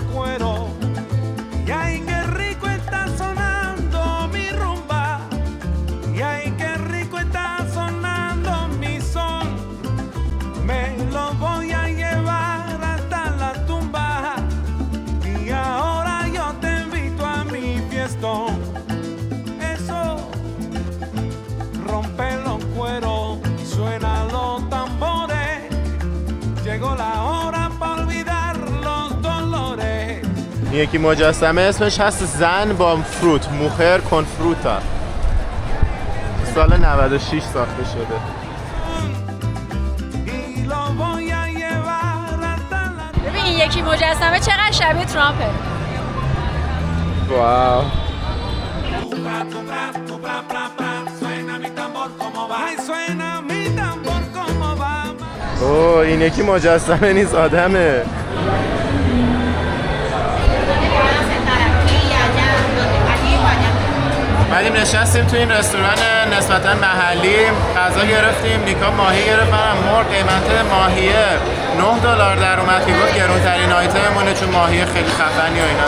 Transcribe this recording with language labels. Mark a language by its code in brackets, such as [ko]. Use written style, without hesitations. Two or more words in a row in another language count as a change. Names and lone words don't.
[es] cueros y ay qué rico está sonando mi rumba y ay qué rico está sonando mi son, me lo voy a llevar hasta la tumba y ahora yo te invito a mi fiestón. Eso rompe los cueros, llegó la hora para olvidar los dolores. [fa] یکی مجسمه اسمش هست زن با فروت، [es] mujer con fruta, [fa] سال 96 ساخته شده. [es] Y lo voy a llevar hasta la... [fa] ببین این یکی مجسمه چقدر شبیه ترامپه. واو. [es] Suena mi tambor como va. Ay, suena mi tambor como va. [fa] اوه این یکی مجسمه نیست، آدمه. بعدیم نشستیم تو این رستوران نسبتا محلی، غذا گرفتیم، نیکا ماهی گرفت، منم مرغ. قیمت ماهیه $9 در اومد که گفت گرونترین آیتممونه چون ماهی خیلی خفنی و اینا.